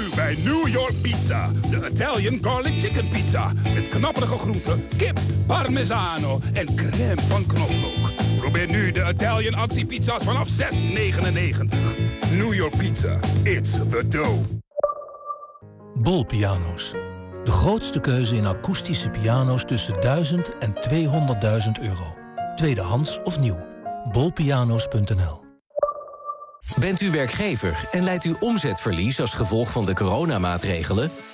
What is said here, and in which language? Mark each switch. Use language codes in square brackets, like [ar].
[nl] New York Pizza, de Italian Garlic Chicken Pizza. Met knapperige groenten, kip, parmesano en crème van knoflook. Probeer nu de Italian actiepizza's vanaf €6,99. [en] New York Pizza, it's the dough. [nl] Bol Piano's. De grootste keuze in akoestische piano's tussen 1000 en €200.000. Tweedehands of nieuw. Bolpiano's.nl. Bent u werkgever en leidt u omzetverlies als gevolg van de coronamaatregelen?